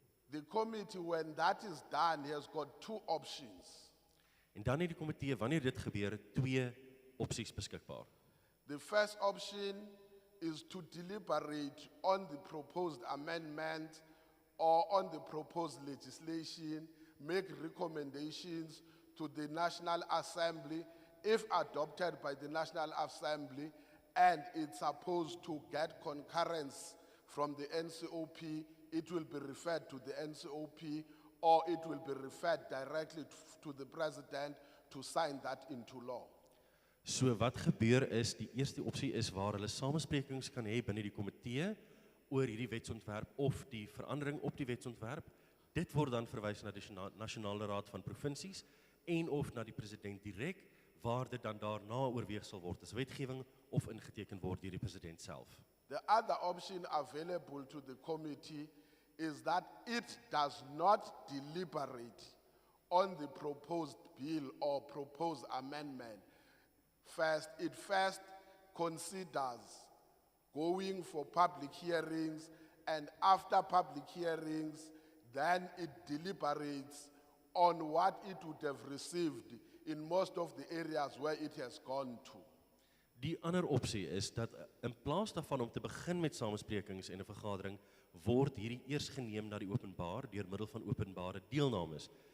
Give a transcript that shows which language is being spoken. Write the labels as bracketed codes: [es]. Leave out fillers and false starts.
[en] The committee, when that is done, has got two options. [af] En dan het die komitee, wanneer dit gebeur, twee opsies beskikbaar. [en] The first option is to deliberate on the proposed amendment or on the proposed legislation, make recommendations to the National Assembly. If adopted by the National Assembly and it's supposed to get concurrence from the NCOP, it will be referred to the NCOP or it will be referred directly to the President to sign that into law. [af] So wat gebeur is, die eerste opsie is waar hulle samesprekings kan hê binne die komitee oor hierdie wetsontwerp of die verandering op die wetsontwerp. Dit word dan verwys na die Nasionale Raad van Provinsies en of na die president direk, waar dit dan daarna oorweeg sal word as wetgewing of ingeteken word deur die president self. [en] The other option available to the committee is that it does not deliberate on the proposed bill or proposed amendment. It first considers going for public hearings, and after public hearings, then it deliberates on what it would have received in most of the areas where it has gone to. [af] Die ander opsie is dat in plaas daarvan om te begin met samesprekings en 'n vergadering, word hierdie eers geneem na die openbaar deur middel van openbare deelnames.